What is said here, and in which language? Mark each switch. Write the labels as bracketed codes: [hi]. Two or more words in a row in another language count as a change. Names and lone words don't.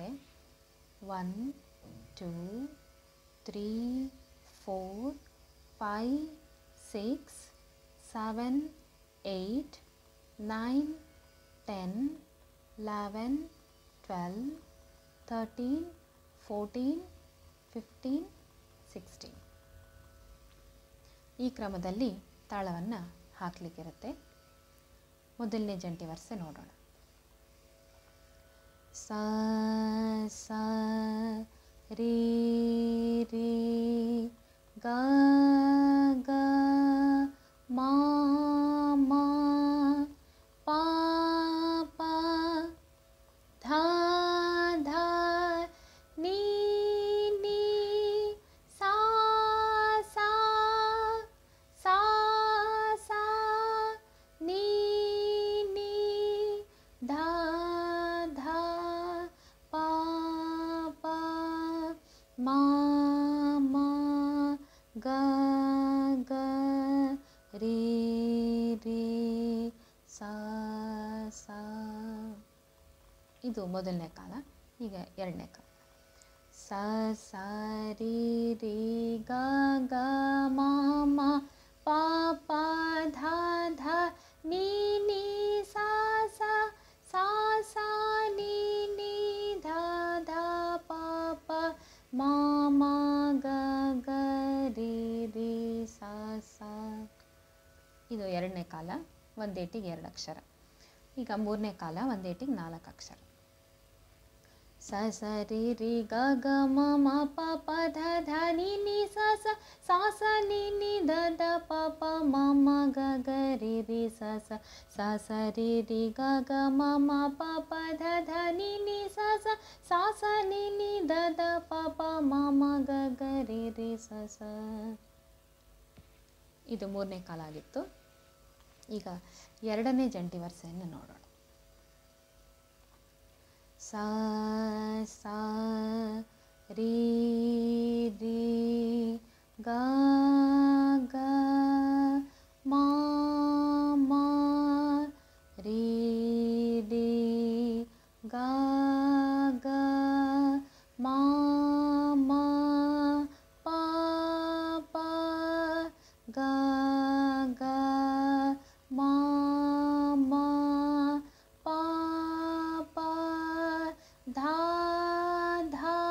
[kn] 1 2 3 4 5 6 7 8 9 10 11 12 13 14 15 16 ಈ ಕ್ರಮದಲ್ಲಿ ತಾಳವನ್ನು ಹಾಕಲಿಕ್ಕಿರುತ್ತೆ. ಮೊದಲನೇ ಜಂಟಿ ವರ್ಸೆ ನೋಡೋಣ. ಸ ಸ ರೀ ರೀ ಗ ಗ ಮಾ ಮಾ ಪಾ ಪಾ ಧಾ ಧಾ ನೀ ನೀ ಸಾ ಸಾ ಸಾ ಸಾ ನೀ ನೀ ಧಾ ಧಾ ಪಾ ಪಾ ಮಾ ಮಾ ಗ ಗ ರೀ ರೀ ಸಾ ಸಾ. ಇದು ಮೊದಲನೇ ಕಾಲ. ಈಗ ಎರಡನೇ ಕಾಲ. ಸ ಸ ರೀ ರೀ ಗ ಗ ಮಾ ಮಾ ಪಾ ಪಾ ಧಾ ಧಾ ನೀ ನೀ ಸಾ ಸಾ ಸಾ ಸಾ ನೀ ನೀ ಧಾ ಧಾ ಪಾ ಪಾ ಮಾ ಮಾ ಗ ಗ ರೀ ರೀ ಸಾ ಸಾ. ಇದು ಎರಡನೇ ಕಾಲ. ಒಂದೇಟಿಗೆ 2 ಅಕ್ಷರ. ಈಗ ಮೂರನೇ ಕಾಲ. ಒಂದೇಟಿಗೆ 4 ಅಕ್ಷರ. ಸ ಸ ರೀ ರೀ ಗ ಗ ಮ ಮ ಪ ಪ ಧ ಧ ನೀ ನೀ ಸ ಸ ಸಾ ಸ ನೀ ನೀ ಧ ಧ ಪ ಪ ಮ ಮ ಗ ಗ ರೀ ರೀ ಸ ಸ ಸ ಸ ರೀ ರೀ ಗ ಗ ಮ ಮ ಪ ಪ ಧ ಧ ನೀ ನೀ ಸ ಸ ಸಾ ಸ ನೀ ನೀ ಧ ಧ ಪ ಪ ಮ ಮ ಗ ಗ ರೀ ರೀ ಸ ಸ. ಇದು ಮೂರನೇ ಕಾಲ ಆಗಿತ್ತು. ಈಗ ಎರಡನೇ ಜಂಟಿ ವರ್ಸೆಯನ್ನು ನೋಡೋಣ. ಸ ಸ ರೀ ರೀ ಗ ಗ ಮಾ ಮಾ ರೀ ರೀ ಗ ಗ ಮಾ ಮಾ ಪಾ ಪಾ ಗ ಗ ಮಾ ಮಾ ಪಾ ಪಾ ಧಾ ಧಾ